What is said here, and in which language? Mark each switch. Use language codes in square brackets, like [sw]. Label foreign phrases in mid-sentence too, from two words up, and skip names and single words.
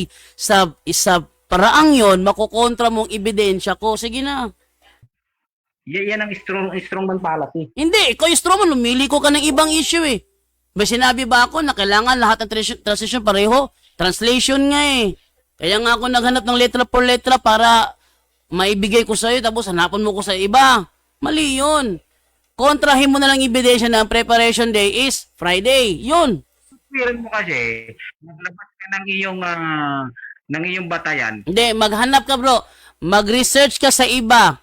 [tl] Sa paraang yon, makukontra mong ebidensya ko. Sige na. Yan ang strongman policy. Hindi, ikaw yung strawman, lumili ko ka ng ibang issue eh. May sinabi ba ako na kailangan lahat ng translation pareho? Translation nga eh. Kaya nga ako naghanap ng [es] letra por letra [tl] para maibigay ko sa'yo tapos hanapan mo ko sa iba. Mali yun. Kontrahin mo na lang ebidensya na ang [en] preparation day is Friday. [tl] Yun. Meron mo kasi, maglabas ka ng iyong batayan. Hindi, maghanap ka bro. Mag-research ka sa iba.